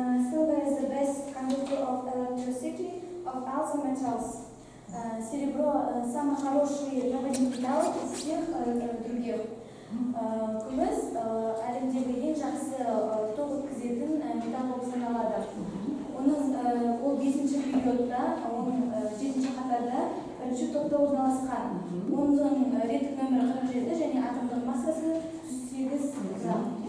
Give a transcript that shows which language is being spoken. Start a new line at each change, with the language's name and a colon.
English: Silver is the best conductor of electricity of all the metals.
Russian: Серебро самый хороший проводник металлов из всех других.
Kazakh: Күміс әлемдегі ең жақсы тоқ өткізетін металл болып саналады. Оның ол 5-ші периодта, оның 7-ші қатарда 1-ші топта орналасқан. Оның реттік нөмірі 47 және атомдық массасы 8 грамм.